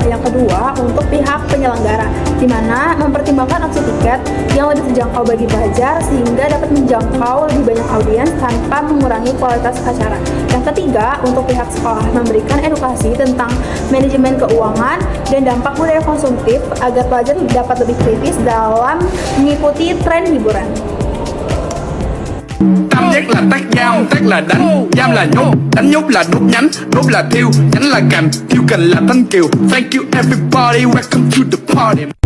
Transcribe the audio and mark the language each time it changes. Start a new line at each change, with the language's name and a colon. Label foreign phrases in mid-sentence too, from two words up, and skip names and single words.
Indonesian: Yang kedua, untuk pihak penyelenggara, di mana mempertimbangkan opsi tiket yang lebih terjangkau bagi pelajar sehingga dapat menjangkau lebih banyak audiens tanpa mengurangi kualitas acara. Yang ketiga, untuk pihak sekolah, memberikan edukasi tentang manajemen keuangan dan dampak budaya konsumtif agar pelajar dapat lebih kritis dalam mengikuti tren hiburan.
Vietnamese: Tam giác là tác giam, tác là đánh, giam là nhốt, đánh nhốt là đốt nhánh, đốt là thiêu, nhánh là cành, thiêu cành là thanh kiều.
English: Thank you everybody, welcome to the party.